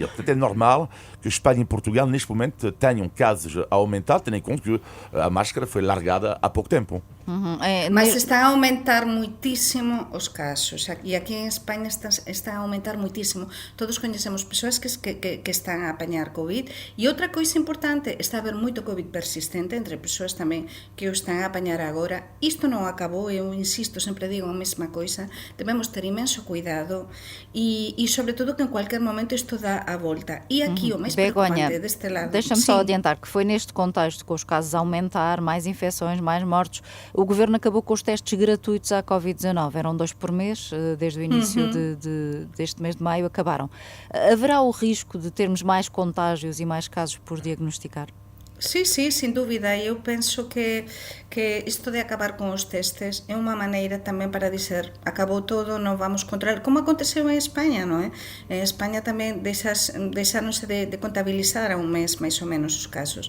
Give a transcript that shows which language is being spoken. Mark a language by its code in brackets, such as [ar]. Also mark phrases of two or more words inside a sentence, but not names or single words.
[pt] Portanto, é normal que Espanha e Portugal, neste momento, tenham casos a aumentar, tendo em conta que a máscara foi largada há pouco tempo. Mas está a aumentar muitíssimo os casos. E aqui em Espanha está a aumentar muitíssimo. Todos conhecemos pessoas que están a apañar Covid. [gl] E outra coisa importante, está a haber moito Covid persistente entre pessoas tamén que o están a apañar agora. Isto non acabou, eu insisto, sempre digo a mesma coisa. Debemos ter imenso cuidado e sobre todo que en cualquier momento isto dá a volta. E aqui o máis Begonha, preocupante deste lado... [pt] deixa-me só adiantar que foi neste contexto, com os casos a aumentar, mais infecções, mais mortos, o Governo acabou com os testes gratuitos à Covid-19. Eram 2 por mês, desde o início deste mês de maio, acabaram. Haverá o risco de termos mais contágios e mais casos por diagnosticar? [gl] Sí, sí, sin dúbida. Eu penso que isto de acabar con os testes é unha maneira tamén para dizer acabou todo, non vamos controlar, como aconteceu en España, non é? En España tamén deixáronse de contabilizar a un mes máis ou menos os casos.